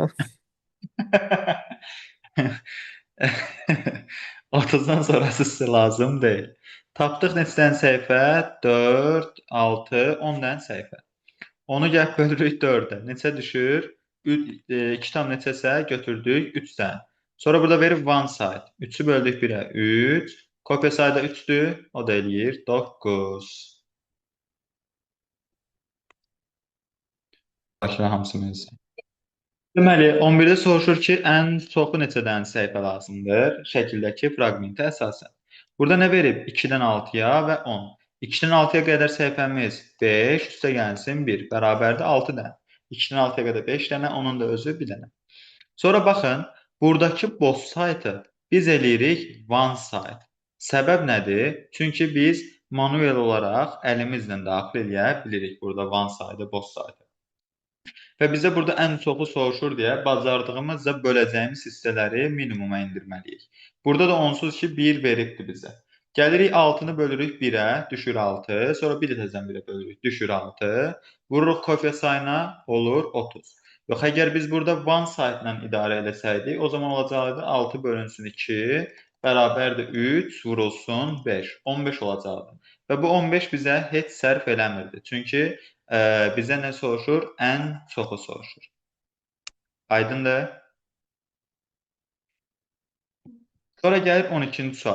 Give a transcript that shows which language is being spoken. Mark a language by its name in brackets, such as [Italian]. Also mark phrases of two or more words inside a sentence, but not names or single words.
[Azerbaijani] 30-dan sonrası sizə lazım deyil. Tapdıq neçədən səhifə? 4, 6, 10 dənə səhifə. Onu gəlib bölürük 4-ə. Neçə düşür? 2 tam neçəsə götürdük 3 dənə. Sonra burada verib [English] one side. [Azerbaijani] 3-ü böldük 1-ə 3. Kopya sayı da 3-dür. O da eləyir 9. Başına hamısını. Deməli, 11-də soruşur ki, ən çoxu neçə dənə səhifə lazımdır? Şəkildəki fraqmentə əsasən. Burada nə verib? 2-dən 6-ya və 10. 2-dən 6-ya qədər səhifəmiz 5, üstə gəlsin 1, bərabərdir 6 dənə. 2-dən 6-ya qədər 5 dənə, onun da özü 1 dənə. Sonra baxın, buradakı [English] both side- [Azerbaijani] ı biz eləyirik [English] one side. [Azerbaijani] Səbəb nədir? Çünki biz manuel olaraq əlimizlə daxil eləyə bilirik burada [English] one side-ı, both side-ı. [Azerbaijani] Və bizə burada ən çoxu soruşur deyə bacardığımızca böləcəyimiz hissələri minimuma endirməliyik. Burada da onsuz ki 1 veribdir bizə. Gəlirik 6-nı bölürük 1-ə, düşür 6. Sonra 1-i təzədən 1-ə bölürük, düşür 6. Vururuq kopya sayına, olur 30. Yox, əgər biz burada [English] one side [Azerbaijani] ilə idarə eləsəydik, o zaman olacaqdı 6 bölünsün 2, bərabərdir 3, vurulsun 5. 15 olacaqdı. Və bu 15 bizə heç sərf eləmirdi. Çünki bizə nə soruşur? Ən çoxu soruşur. Aydındır? Sonra gəlir 12-ci sual.